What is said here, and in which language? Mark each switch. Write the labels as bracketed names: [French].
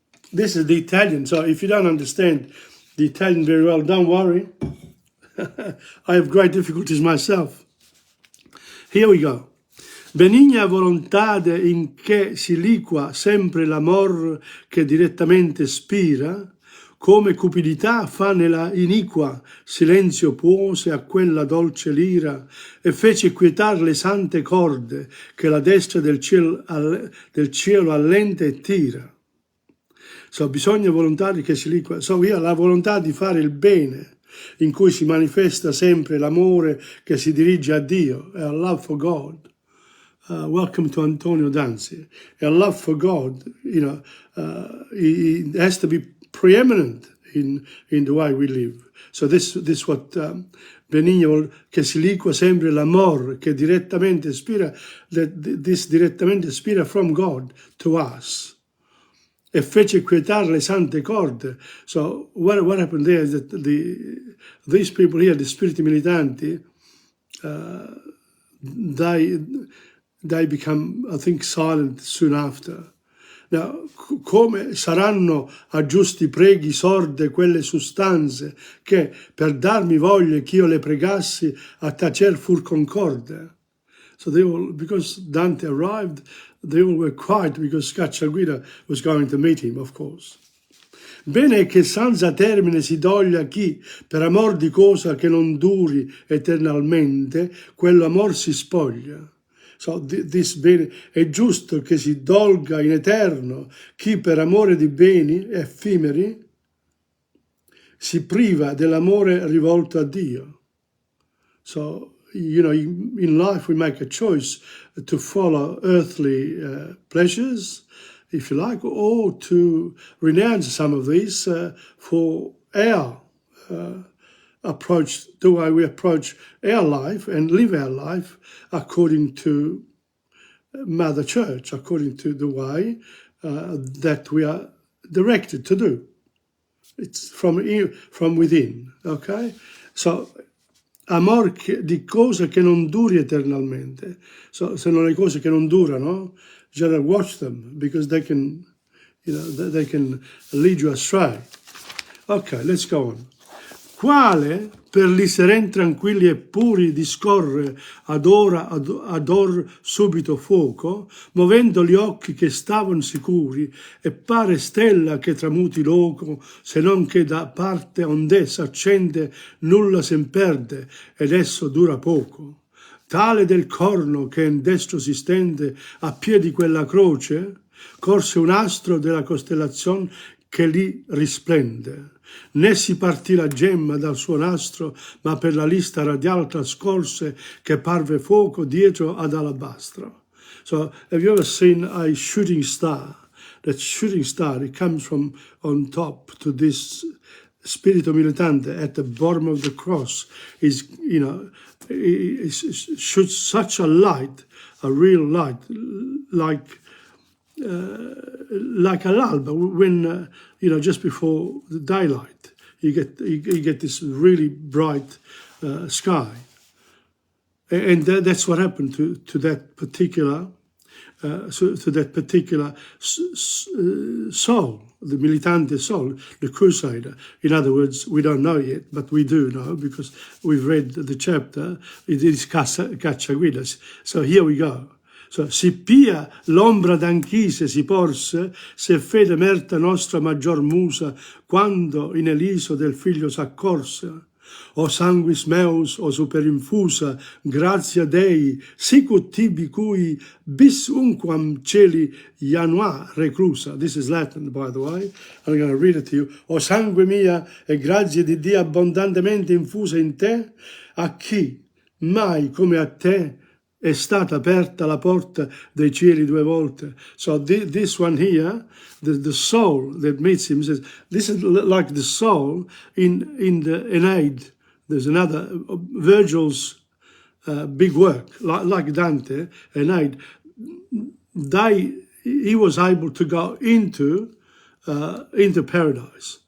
[English] This is the Italian, so if you don't understand the Italian very well, don't worry. I have great difficulties myself. Here we go. [Italian] Benigna volontade in che si liqua sempre l'amor che direttamente spira, come cupidità fa nella iniqua silenzio puose a quella dolce lira e fece quietar le sante corde che la destra del cielo allenta e tira. So, bisogna volontà che si liqua. So, io la volontà di fare il bene, in cui si manifesta sempre l'amore che si dirige a Dio, [English] a love for God. Welcome to Antonio Danzi. A love for God, you know, it has to be preeminent in the way we live. So this what [Italian] Benigno che si liqua sempre l'amor che direttamente ispira, this direttamente ispira [English] from God to us. [Italian] E fece quietar le sante corde. [English] So what happened there is that these people here, the spiriti militanti, they become, I think, silent soon after. [Italian] Now, come saranno a giusti preghi sorde quelle sustanze che per darmi voglia ch'io le pregassi a tacer fur concorde? [English] So they all, because Dante arrived, they all were quiet because Cacciaguida was going to meet him, of course. [Italian] Bene che senza termine si doglia chi, per amor di cosa che non duri eternalmente, quello amor si spoglia. [English] So this [Italian] bene, è giusto che si dolga in eterno chi per amore di beni effimeri si priva dell'amore rivolto a Dio. [English] So, you know, in life we make a choice to follow earthly pleasures, if you like, or to renounce some of these for our approach, the way we approach our life and live our life according to Mother Church, according to the way that we are directed to do. It's from within, okay? [Italian] So, amor di cose che non duri eternalmente. [English] So, [Italian] se non le cose che non durano, [English] you gotta watch them because they can, you know, they can lead you astray. Okay, let's go on. [Italian] Quale per li seren tranquilli e puri discorre ad or subito fuoco, movendo gli occhi che stavano sicuri, e pare stella che tramuti loco, se non che da parte onde s'accende nulla sen perde, ed esso dura poco. Tale del corno che in destro si stende a piedi quella croce, corse un astro della costellazione che lì risplende. Né si partì la gemma dal suo nastro, ma per la lista radial trascorse che parve fuoco dietro ad alabastro. [English] So, have you ever seen a shooting star? That shooting star, it comes from on top to this spirito militante at the bottom of the cross. Is, you know, it shoots such a light, a real light, like all'alba, when you know, just before the daylight, you get this really bright sky, and that's what happened to that particular soul, the militante soul, the crusader. In other words, we don't know yet, but we do know because we've read the chapter. It is Cacciaguida. So here we go. [Italian] So, si pia l'ombra d'anchise si porse, se fede merta nostra maggior musa, quando in Eliso del figlio s'accorse, [Latin] O sanguis meus, o superinfusa, gratia Dei, sicut tibi cui bis unquam celi janua reclusa. [English] This is Latin, by the way. I'm going to read it to you. [Italian] O sangue mia, e grazie di Dio abbondantemente infusa in te, a chi mai come a te è stata aperta la porta dei cieli 2 volte. [English] So this one here, the soul that meets him says, this is like the soul in the Aeneid. There's another, Virgil's big work, like Dante, Aeneid. He was able to go into paradise.